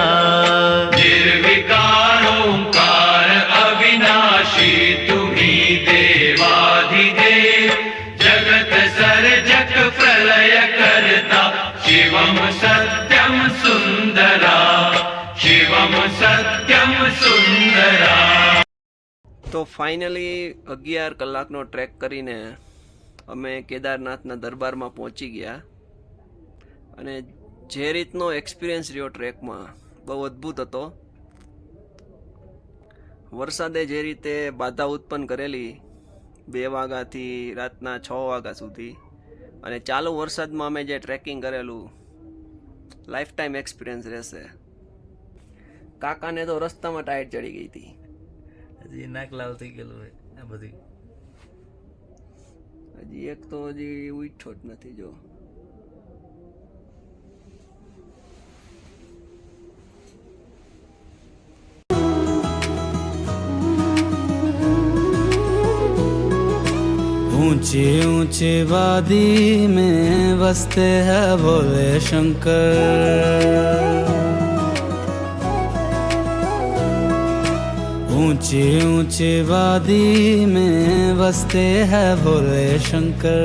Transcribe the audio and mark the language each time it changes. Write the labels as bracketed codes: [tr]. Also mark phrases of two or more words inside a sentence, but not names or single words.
[hi] निर्विकार ओंकार अविनाशी, तुम्ही देवाधिदेव जगत सर्जक प्रलय करता, शिवम सत्यम सुंदरा। शिवम सत्यम सुंदरा। [gu] તો ફાઇનલી 11 કલાકનો ટ્રેક કરીને અમે કેદારનાથના દરબારમાં પહોંચી ગયા. અને જે રીતનો એક્સપિરિયન્સ રહ્યો ટ્રેકમાં બહુ અદ્ભુત હતો. વરસાદે જે રીતે બાધા ઉત્પન્ન કરેલી 2 વાગ્યાથી રાતના 6 વાગ્યા સુધી, અને ચાલુ વરસાદમાં અમે જે ટ્રેકિંગ કરેલું, [en] life time experience [gu] રહેશે. કાકાને તો રસ્તામાં ટાયર ચડી ગઈ હતી. હજી નાક લાલ થઈ ગયેલું હોય આ બધી. હજી એક તો હજી ઉઠ્યો જ નથી. જો [hi] ऊंची ऊंची वादी में बसते हैं भोले शंकर, ऊंची ऊंची वादी में बसते हैं भोले शंकर।